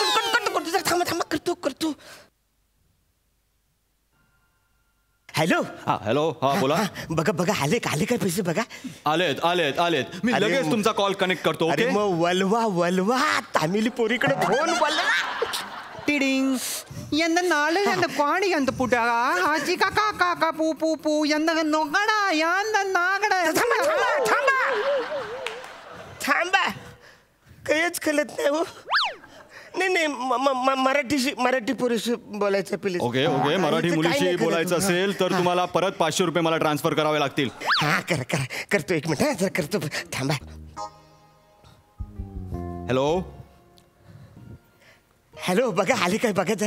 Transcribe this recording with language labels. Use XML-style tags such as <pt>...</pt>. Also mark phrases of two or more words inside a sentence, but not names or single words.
<mr>थांबा थांबा, करतो. हॅलो. हॅलो. हा बोला. बघा आले काय पैसे बघा. आलेत. मी लगेच तुमचा कॉल कनेक्ट करतो. अरे मग वलवा तामिली पोरीकडे फोन वलवा. टिडिंग ಎಂದ ನಾಳೆ ಎಂದ ಕ್ವಾಡಿ ಅಂತ ಪುಟ ಆಚಿ ಕಾಕ ಕಾಕ ಪೂ ಪೂ ಪೂ ಎಂದ ನೊಗಡ ಎಂದ ನಾಗಡ. थांबा काहीच कळत नाही हो. नाही मराठी पोरीशी बोलायचं प्लीज. ओके मराठी मुलीशी बोलायचं असेल तर तुम्हाला परत 500 रुपये मला ट्रान्सफर करावे लागतील. हा करा करतो. एक मिनिट जरा करतो. थांबा. हॅलो बघा आले काय बघा जरा.</mr>